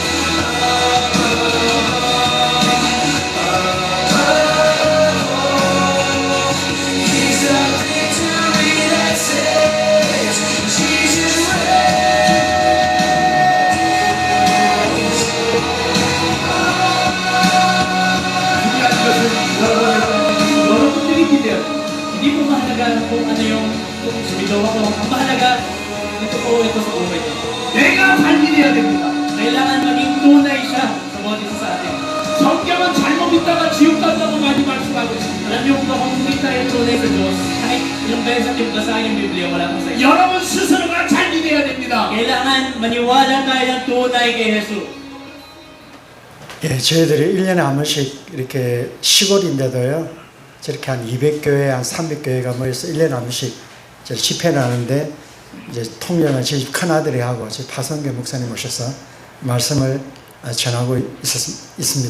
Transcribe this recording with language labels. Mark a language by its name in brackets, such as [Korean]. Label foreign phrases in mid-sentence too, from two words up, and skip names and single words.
[English] He's the victory that saves. Jesus reigns. [Korean] 중요한 것은 여러분들이 기대해요. [Filipino] Hindi po mahalaga kung ano yung kung sumigaw ako. Ang mahalaga, ito po ito sa buhay ko. [Korean] 내가 발견해야 됩니다. [Filipino] Kailangan maging tunay siya sa bawat isa sa atin. [Korean] 성경은 잘못 믿다가 지옥 간다고 많이 말씀하고 있습니다. [Filipino] Alam niyo po kung hindi tayo tunay sa Diyos, kahit ilang beses natin basahin yung Biblia, wala akong sa iyo. [Korean] 여러분 스스로가 잘 믿어야 됩니다. [Filipino] Kailangan maniwala tayo ng tunay kay Jesus. [Korean] 예, 저희들이 1년에 한 번씩 이렇게 시골인데도요, 저렇게 한 200교회, 한 300교회가 모여서 1년에 한 번씩 집회를 하는데, 이제 통역은 저희 큰아들이 하고, 저희 파성교 목사님 오셔서 말씀을 전하고 있습니다.